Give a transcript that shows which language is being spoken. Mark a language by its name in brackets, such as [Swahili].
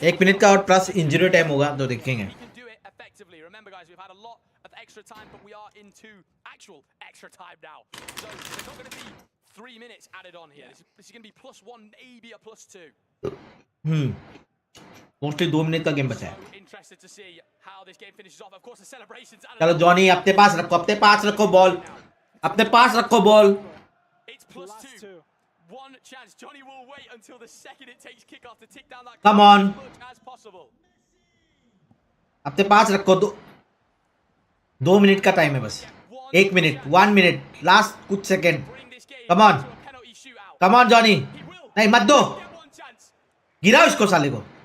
[Hindi] 1 minute का और plus injury time होगा तो देखेंगे. [English] We can do it effectively. Remember, guys, we've had a lot of extra time, but we are into actual extra time now. So there's not going to be 3 minutes added on here. This is going to be +1, maybe a +2. [Hindi] Mostly 2 minute का game बचा है. [English] So interested to see how this game finishes off. Of course, the celebrations. [Hindi] चलो Johnny अपने पास रखो ball. अपने पास रखो ball. [English] It's +2. One chance. Johnny will wait until the second it takes kickoff to tick down that. Come on. As much as possible. [Hindi] अपने पास रखो. 2 minute का time है बस. 1 मिनट. 1 मिनट. लास्ट कुछ second. [English] Come on. Come on, Johnny. [Hindi] नहीं मत दो. गिराओ इसको साले को.